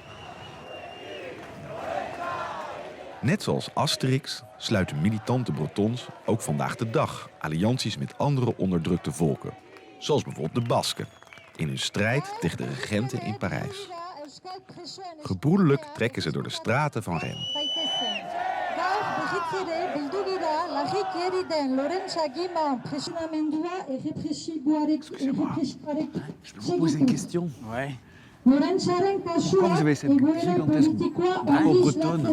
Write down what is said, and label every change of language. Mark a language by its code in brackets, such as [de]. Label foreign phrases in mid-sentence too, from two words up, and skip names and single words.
[nl] Net zoals Asterix sluiten militante Bretons ook vandaag de dag allianties met andere onderdrukte volken. Zoals bijvoorbeeld de Basken, in hun strijd tegen de regenten in Parijs. Gebroedelijk trekken ze door de straten van Rennes. [fr] Je vous pose une question. Ouais. Pourquoi vous avez cette gigantesque drapeau bretonne?